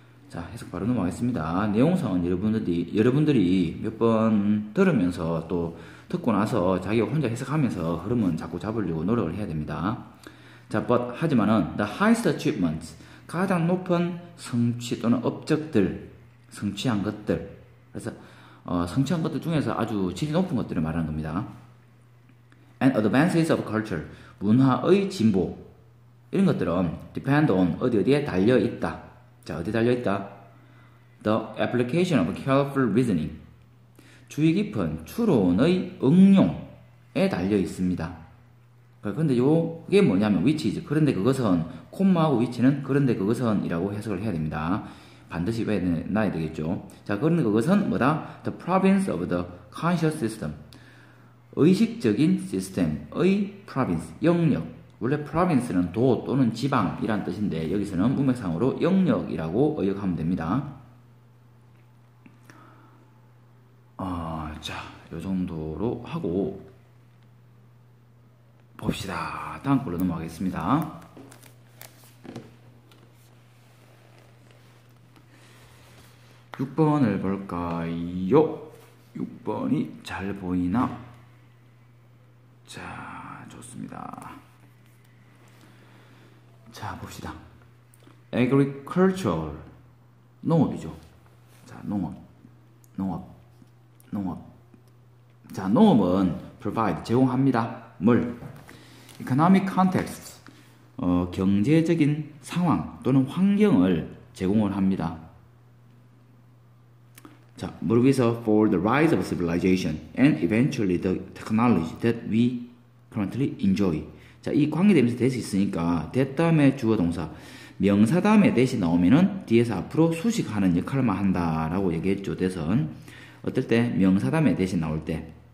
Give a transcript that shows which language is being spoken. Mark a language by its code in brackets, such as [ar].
[ko] 자, 해석 바로 넘어가겠습니다. 내용상은 여러분들이 몇 번 들으면서 또 듣고 나서 자기가 혼자 해석하면서 흐름은 자꾸 잡으려고 노력을 해야 됩니다. 자, but 하지만은 [en] the highest achievements [ko] 가장 높은 성취 또는 업적들, 성취한 것들. 그래서 성취한 것들 중에서 아주 질이 높은 것들을 말하는 겁니다. [en] And advances of culture, [ko] 문화의 진보. 이런 것들은 [en] depend on [ko] 어디에 달려 있다. 자, 어디 달려 있다? [en] The application of careful reasoning. [ko] 주의 깊은 추론의 응용에 달려 있습니다. 그런데 이게 뭐냐면 which이죠. 그런데 그것은 콤마하고 which는 그런데 그것은 이라고 해석을 해야 됩니다. 반드시 외워놔야 되겠죠. 자, 그런데 그것은 뭐다? [en] The province of the conscious system. [ko] 의식적인 시스템의 province, 영역. 원래 province는 도 또는 지방이란 뜻인데 여기서는 문맥상으로 영역이라고 의역하면 됩니다. 자, 요 정도로 하고 봅시다. 다음 걸로 넘어가겠습니다. (6번을) 볼까요? 6번이 잘 보이나? 자, 좋습니다. 자, 봅시다. agricultural 농업이죠. 자, 농업. 자, 농업은 provide 제공합니다. 뭘? [en] economic context [ko] 경제적인 상황 또는 환경을 제공을 합니다. 자, 뭘 위해서? [en] for the rise of civilization and eventually the technology that we currently enjoy. [ko] 자, 이 관계되면서 that이 있으니까 that 다음에 주어 동사 명사 다음에 that이 나오면은 뒤에서 앞으로 수식하는 역할만 한다라고 얘기했죠. that은 어떨 때? 명사 다음에 that이 나올 때.